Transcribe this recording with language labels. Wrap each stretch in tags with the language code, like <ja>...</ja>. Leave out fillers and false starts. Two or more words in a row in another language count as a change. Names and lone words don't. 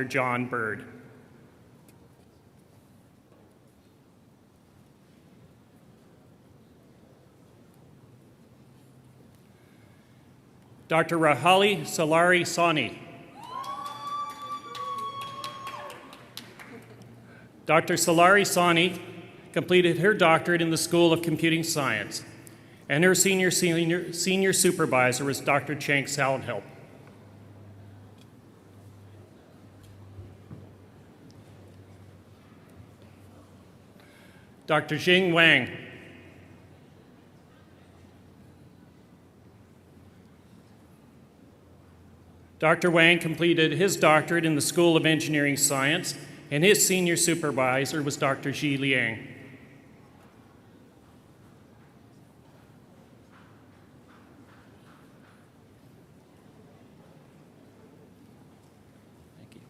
<en>John Bird. Dr. Rahali Salari Sani. Dr. Salari Sani completed her doctorate in the School of Computing Science, and her senior supervisor was Dr. Chang Salnhelp. Dr. Jing Wang. Dr. Wang completed his doctorate in the School of Engineering Science, and his senior supervisor was Dr. Ji Liang. Thank you.</en>